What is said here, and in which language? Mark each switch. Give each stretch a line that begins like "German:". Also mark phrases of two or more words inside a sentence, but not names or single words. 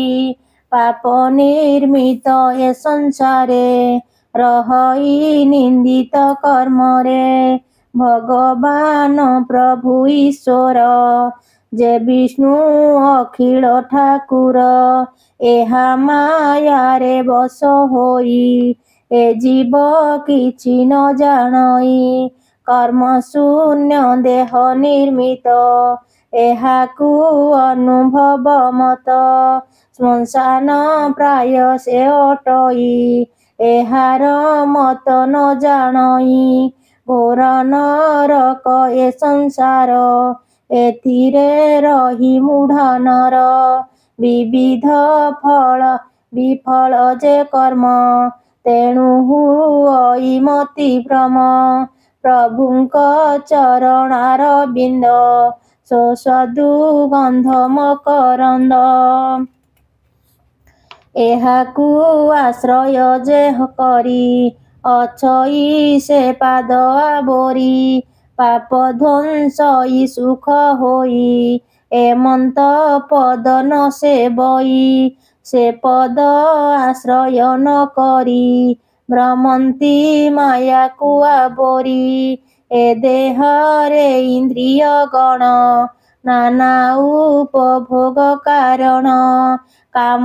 Odia: ପାପ ନିର୍ମିତ ଏ ସଂସାରେ ରହି ନିନ୍ଦିତ କର୍ମରେ ଭଗବାନ ପ୍ରଭୁ ଈଶ୍ୱର ଯେ ବିଷ୍ଣୁ ଅଖିଳ ଠାକୁର ଏହା ମାୟାରେ ବଶ ହୋଇ ଏ ଜୀବ କିଛି ନ ଜାଣଇ କର୍ମ ଶୂନ୍ୟ ଦେହ ନିର୍ମିତ ଏହାକୁ ଅନୁଭବ ମତ ଶ୍ମଶାନ ପ୍ରାୟ ସେ ଅଟଇ ଏହାର ମତ ନ ଜାଣଇ ଘୋର ନରକ ଏ ସଂସାର ଏଥିରେ ରହି ମୂଢ଼ ନର ବିବିଧ ଫଳ ବିଫଳ ଯେ କର୍ମ ତେଣୁ ହୁଇ ମତି ଭ୍ରମ ପ୍ରଭୁଙ୍କ ଚରଣାର ବିନ୍ଦ ସୁସ୍ୱାଦୁ ଗନ୍ଧ ମକରନ୍ଦ ଏହାକୁ ଆଶ୍ରୟ ଯେ କରି ଅଛଇ ସେ ପାଦ ଆବୋରି ପାପ ଧ୍ୱଂସଇ ସୁଖ ହୋଇ ଏମନ୍ତ ପଦ ନ ସେବଇ ସେ ପଦ ଆଶ୍ରୟ ନ କରି ଭ୍ରମନ୍ତି ମାୟା କୋ ଆବୋରି ଏ ଦେହରେ ଇନ୍ଦ୍ରିୟ ଗଣ ନାନା ଉପଭୋଗ କାରଣ କାମ